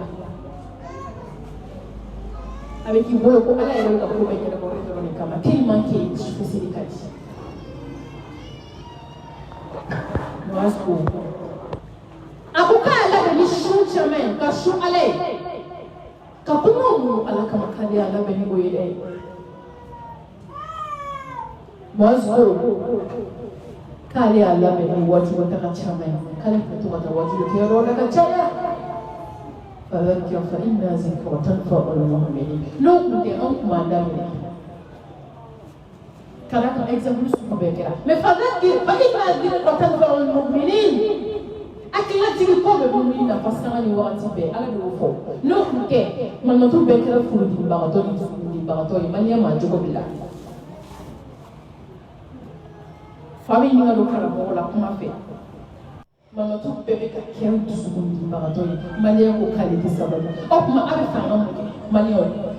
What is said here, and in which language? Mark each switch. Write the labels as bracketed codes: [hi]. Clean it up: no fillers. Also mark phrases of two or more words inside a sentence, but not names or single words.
[bm] a bɛ k'i bolo ko ala yɛrɛ bɛ ka ko bɛɛ ɲɛnabɔ dɔrɔn de kama [fr] tellement que [bm] sufɛ seli ka di a ko k'a labɛn ni su caman ye ka su ala ye ka kuma mun ala kama k'ale y'a labɛn ni o ye dɛ k'ale y'a labɛn ni wajibi taga caman ye k'ale tun bɛ to ka taa wajibi kɛ yɔrɔ la ka caya [ar] فذكر فإن ذكرى تنفع المؤمنين [bm] n'o tun tɛ an tun b'a daminɛ kana ka exemple sugu bɛɛ kɛra mais [ar] فذكر فإن ذكرى تنفع المؤمنين [bm] hakilitigi ko bɛ mumini nafa sanga ni wagati bɛɛ ala de y'o fɔ n'o tun tɛ malimatu bɛɛ kɛra furudimibagatɔ ni dusukundimibagatɔ ye maliyɛn maa jogo bila fa bɛ ɲininka don karamɔgɔ la kuma fɛ malimatu bɛɛ bɛ ka kɛ dusukundimibagatɔ ye maliyɛn ko k'ale tɛ sabali o tuma a bɛ fanga mun kɛ maliyɛnw